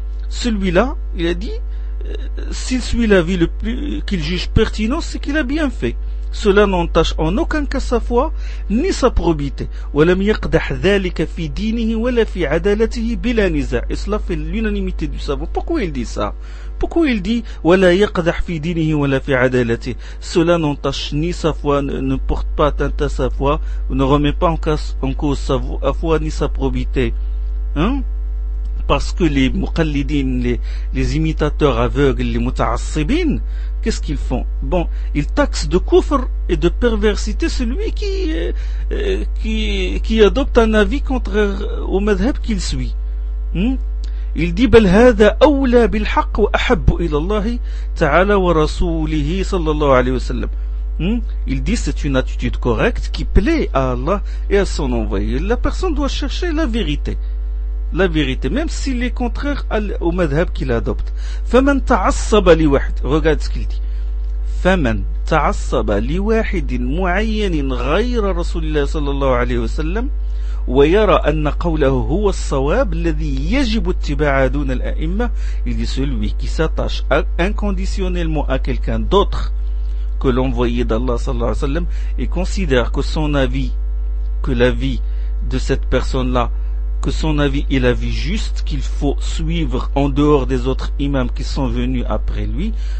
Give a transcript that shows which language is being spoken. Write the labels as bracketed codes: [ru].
[fr] Celui-là, il a dit, s'il suit l'avis le plus, qu'il juge pertinent, c'est qu'il a bien fait. Cela n'entache en aucun cas sa foi, ni sa probité. [ar] وَلَمْ يَقْدَحْ ذَلِكَ فِي دِينِهِ وَلَا فِي عَدَالَتِهِ بِلَا نِزَعْ. [fr] Et cela fait l'unanimité du savant. Pourquoi il dit ça? Pourquoi il dit [ar] وَلَا يَقْدَحْ فِي دِينِهِ وَلَا فِي عَدَالَتِهِ. [fr] Cela n'entache ni sa foi, ne porte pas atteinte à sa foi, ne remet pas en cause sa foi ni sa probité. Hein? Parce que les muqallidin, les imitateurs aveugles, les muta'assibin, qu'est-ce qu'ils font? Bon, ils taxent de kufr et de perversité celui qui adopte un avis contraire au madhab qu'il suit. Il dit [ar] بل هذا أولى بالحق وأحب إلى الله تعالى ورسوله صلى الله عليه وسلم. [fr] Il dit c'est une attitude correcte qui plaît à Allah et à son envoyé. La personne doit chercher la vérité. La vérité, même s'il est contraire au madhab qu'il adopte. [ar] فمن تعصب لواحد. [fr] Regarde ce qu'il dit. [ar] فمن تعصب لواحد معين غير رسول الله صلى الله عليه وسلم ويرى أن قوله هو الصواب الذي يجب اتباعه دون الأئمة. [fr] Il dit celui qui s'attache inconditionnellement à quelqu'un d'autre que l'envoyé d'Allah [ar] صلى الله عليه وسلم [fr] et considère que son avis, que l'avis de cette personne-là, que son avis est l'avis juste qu'il faut suivre en dehors des autres imams qui sont venus après lui.